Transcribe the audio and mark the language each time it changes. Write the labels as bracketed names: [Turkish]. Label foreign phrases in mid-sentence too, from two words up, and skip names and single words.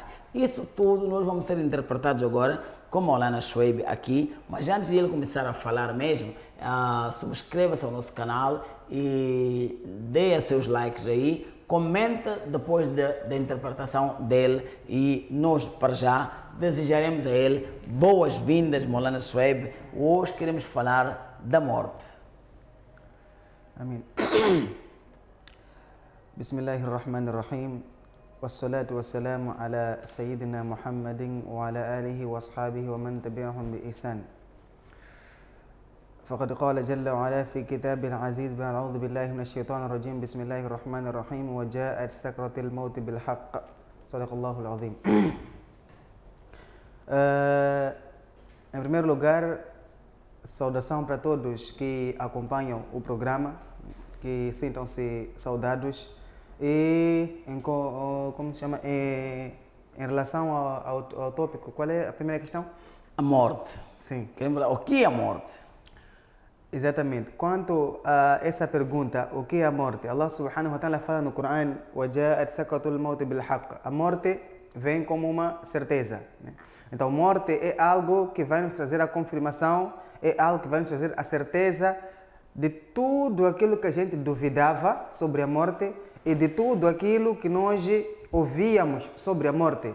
[Portuguese] Isso tudo nós vamos ser interpretados agora como o Lana Schweib aqui, mas antes de ele começar a falar mesmo, subscreva-se ao nosso canal e dê seus likes aí, comenta depois da interpretação dele e nós, para já, desejaremos a ele boas-vindas, Maulana Schweib. Hoje queremos falar da morte. Amém. [Arabic] Bismillahirrahmanirrahim. والصلاة والسلام على سيدنا محمد وعلى آله وأصحابه ومن تبعهم بإحسان. فقد قال جل وعلا في كتابه العزيز بعد أعوذ بالله من الشيطان الرجيم بسم الله الرحمن الرحيم وجاءت سكرة الموت بالحق صدق الله العظيم. [Portuguese] Em primeiro lugar, saudação para todos que acompanham o programa, que sintam-se saudados. E em relação ao tópico, qual é a primeira questão? A morte. Sim. Queremos falar, o que é a morte? Exatamente. Quanto a essa pergunta, o que é a morte? [Arabic] الله سبحانه وتعالى [Portuguese] fala no Coran: [Arabic] وَجَاءَتْ سَكْرَةُ الْمَوْتِ بِالْحَقِّ. [Portuguese] A morte vem como uma certeza. Então, morte é algo que vai nos trazer a confirmação, é algo que vai nos trazer a certeza de tudo aquilo que a gente duvidava sobre a morte e de tudo aquilo que nós ouvíamos sobre a morte.